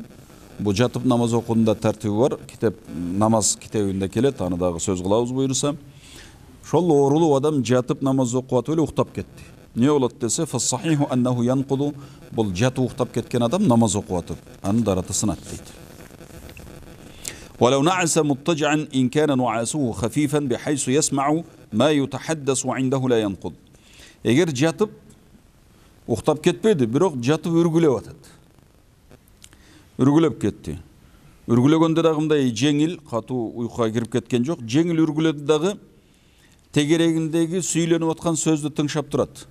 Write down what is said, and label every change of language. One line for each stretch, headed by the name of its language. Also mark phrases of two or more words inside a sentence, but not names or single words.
Kyrgyz: Бу жатып намаз окуунда тартиби бар, китеп намаз китебинде келет, аны дагы сөз кылабыз буйруса. Ошол оорулуу адам жатып намаз окуп атып эле уктап кетти. Не болот десе,
Arabic: فالصحيح أنه ينقض.
Kyrgyz: Бул жатып уктап кеткен адам намаз окуп атып, анын дараты сынат дейт.
Arabic: ولو نعس مضطجعا إن كان نعاسه خفيفا بحيث يسمع ما يتحدث وعنده لا ينقض.
Kyrgyz: Эгер жатып уктап кетпеди, бирок жатып үргүлөп атат. Үргүлөп кетти. Үргүлөгөндө дагы мындай жеңил, катуу уйкуга кирип кеткен жок. Жеңил үргүлөдү дагы тегерегиндеги сүйлөнүп аткан сөздү тыңшап турат.